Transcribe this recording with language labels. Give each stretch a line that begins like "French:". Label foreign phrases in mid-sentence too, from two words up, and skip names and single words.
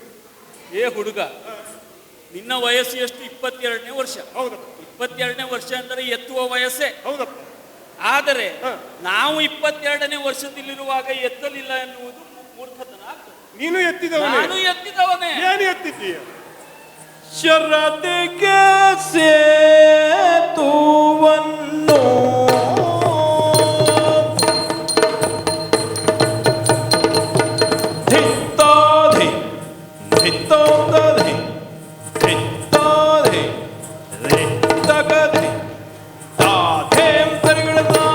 Kannada: ಏ ಹುಡುಗ, ನಿನ್ನ ವಯಸ್ಸು ಎಷ್ಟು? 22ನೇ ವರ್ಷ. ಹೌದಪ್ಪ, 22ನೇ ವರ್ಷ ಅಂದರೆ ಎತ್ತುವ ವಯಸ್ಸೇ. ಹೌದಪ್ಪ. ಆದರೆ ಹಾ. ನಾವು 22ನೇ ವರ್ಷದಲ್ಲಿರುವಾಗ ಎತ್ತಲಿಲ್ಲ ಎನ್ನುವುದು ಮೂರ್ಖತನ ಆಗ್ತದೆ. ನೀನು ಎತ್ತಿದವನೇ. ನಾನು ಎತ್ತಿದವನೇ. ಏನು ಎತ್ತಿದ್ದೀಯ? ಶರದಿಗೆ ಸೇತುವನ್ನು ಧಿತ್ತಾಧಿ ಧಿತ್ತೋದಧಿ ಧಿತ್ತಾಧಿ ಧಿತ್ತಗಧಿ ತಾಧೇಂ ತರಿಗಳದ